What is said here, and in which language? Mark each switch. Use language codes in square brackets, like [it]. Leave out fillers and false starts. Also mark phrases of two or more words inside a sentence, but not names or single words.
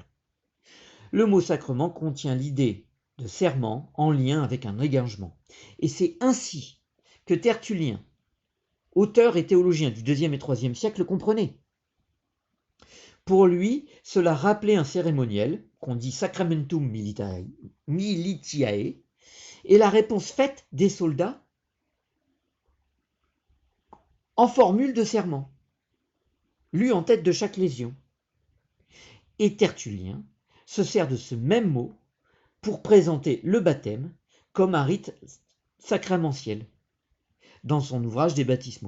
[fr] Le mot sacrement contient l'idée de serment en lien avec un engagement. Et c'est ainsi que Tertullien, auteur et théologien du IIe et IIIe siècle, le comprenait. Pour lui, cela rappelait un cérémoniel, qu'on dit [la] sacramentum militiae, [fr] et la réponse faite des soldats en formule de serment, lu en tête de chaque légion. Et Tertullien se sert de ce même mot pour présenter le baptême comme un rite sacramentiel dans son ouvrage des baptismaux.